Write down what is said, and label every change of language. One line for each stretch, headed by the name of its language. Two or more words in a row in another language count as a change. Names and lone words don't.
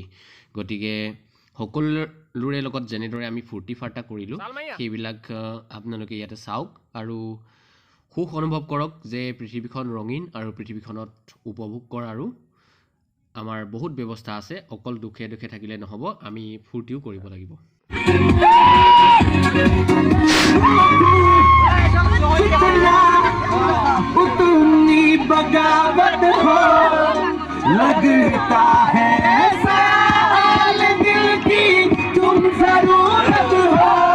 Assamese: গতিকে সকলোৰে লগত যেনেদৰে আমি ফূৰ্তি ফাৰ্তা কৰিলোঁ সেইবিলাক আপোনালোকে ইয়াতে চাওক আৰু সুখ অনুভৱ কৰক যে পৃথিৱীখন ৰঙীন আৰু পৃথিৱীখনত উপভোগ কৰাৰো আমাৰ বহুত ব্যৱস্থা আছে। অকল দুখে দুখে থাকিলে নহ'ব, আমি ফূৰ্তিও কৰিব লাগিব।
Hindi: बगावत हो लगता है साल दिल की तुम जरूरत हो